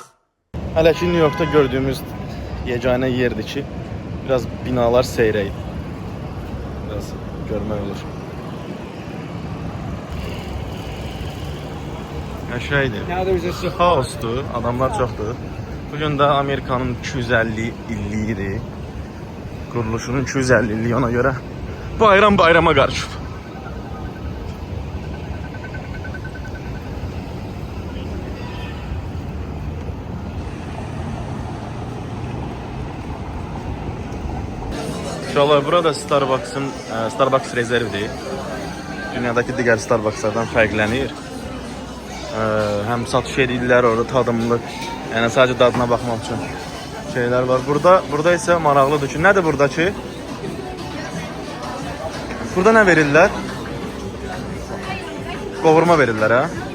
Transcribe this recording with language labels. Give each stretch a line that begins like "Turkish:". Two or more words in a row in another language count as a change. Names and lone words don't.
Azerbaijani: Hələ ki New York'ta gördüyümüz yeganə yerdir ki, biraz binalar seyrək. Biraz görmək olur. Qəşəngdir. Xaosdur, adamlar çoxdur. Bugün de Amerika'nın 250 illiğidir.
Turkish: Kuruluşunun 250 illiği ona göre bayrama karışıp.
Azerbaijani: İnşallah burada Starbucks rezervidir.
Turkish: Dünyadaki diğer Starbuckslardan fərqlənir.
Azerbaijani: Hem satış edirlər orada tadımlıq. Yəni sadece dadına baxmaq üçün şeyler var. Burada ise maraqlıdır ki, nədir buradakı? Burada ne verirlər? Qovurma verirlər, ha?